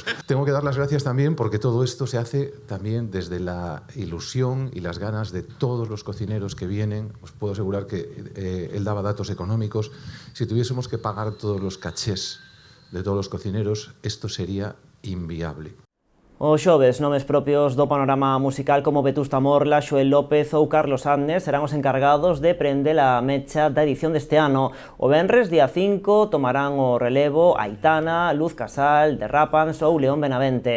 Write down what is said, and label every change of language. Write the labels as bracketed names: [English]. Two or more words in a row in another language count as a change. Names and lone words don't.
[Spanish] Tengo que dar las gracias también porque todo esto se hace también desde la ilusión y las ganas de todos los cocineros que vienen. Os puedo asegurar que él daba datos económicos. Si tuviésemos que pagar todos los cachés de todos los cocineros, esto sería inviable. [Galician] O xoves, nomes propios do panorama musical como Vetusta Morla, Xoel López ou Carlos Andes serán os encargados de prender a mecha da edición deste ano. O venres, día 5, tomarán o relevo Aitana, Luz Casal, The Rapans ou León Benavente.